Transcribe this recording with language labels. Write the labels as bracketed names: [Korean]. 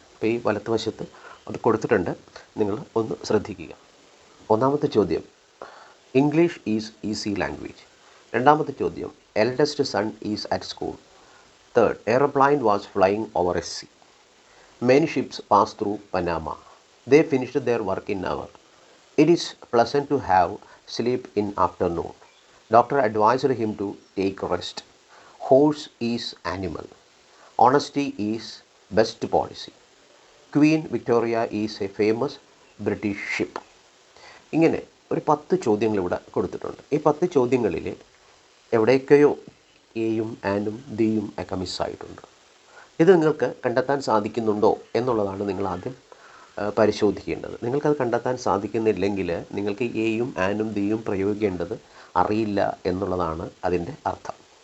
[Malayalam] അപ്പോൾ ഈ വലത്തുവശത്ത് അത് കൊടുത്തിട്ടുണ്ട്, നിങ്ങൾ ഒന്ന് ശ്രദ്ധിക്കുക. ഒന്നാമത്തെ ചോദ്യം, [English] English is easy language. [Malayalam] രണ്ടാമത്തെ ചോദ്യം, [English] Eldest son is at school. Third, airplane was flying over a sea. Many ships pass through Panama. They finished their work in hour. It is pleasant to have sleep in afternoon. Doctor advised him to take rest. Horse is animal. Honesty is best policy. Queen Victoria is a famous British ship. [Malayalam] ഇങ്ങനെ ഒരു 10 ചോദ്യങ്ങൾ ഇവിടെ കൊടുത്തിട്ടുണ്ട്. ഈ 10 ചോദ്യങ്ങളിൽ എവിടെയൊക്കെയോ എയും ആനും ദിയും ഒക്കെ മിസ്സായിട്ടുണ്ട്. ഇത് നിങ്ങൾക്ക് കണ്ടെത്താൻ സാധിക്കുന്നുണ്ടോ എന്നുള്ളതാണ് നിങ്ങൾ ആദ്യം പരിശോധിക്കേണ്ടത്. നിങ്ങൾക്കത് കണ്ടെത്താൻ സാധിക്കുന്നില്ലെങ്കിൽ നിങ്ങൾക്ക് എയും ആനും ദിയും പ്രയോഗിക്കേണ്ടത് അറിയില്ല എന്നുള്ളതാണ് അതിൻ്റെ അർത്ഥം.